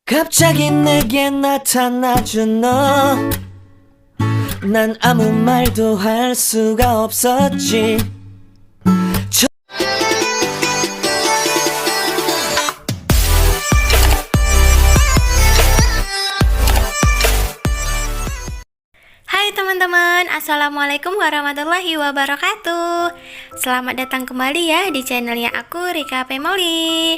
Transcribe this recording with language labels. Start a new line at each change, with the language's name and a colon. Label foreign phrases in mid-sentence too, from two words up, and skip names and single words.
Korean: 갑자기 내게 나타나준 너, 난 아무 말도 할 수가 없었지.
Indonesian: Hai teman-teman,
Arabic: السلام عليكم ورحمة الله وبركاته.
Indonesian: Selamat datang kembali ya di channelnya aku, Rika Family.